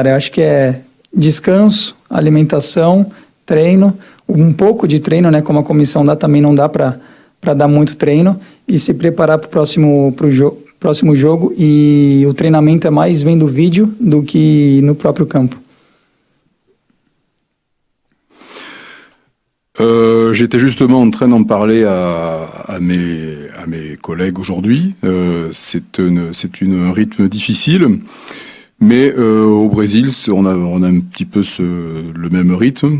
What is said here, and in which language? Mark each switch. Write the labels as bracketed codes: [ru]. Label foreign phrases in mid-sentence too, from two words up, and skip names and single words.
[pt] Eu acho que é descanso, alimentação, treino, um pouco de treino, né? Como a comissão dá, também não dá para dar muito treino e se preparar para o próximo jogo. E o treinamento é mais vendo vídeo do que no próprio campo. [fr] J'étais justement en train d'en parler à mes collègues aujourd'hui. C'est un rythme difficile. Mais au Brésil, on a un petit peu le même rythme.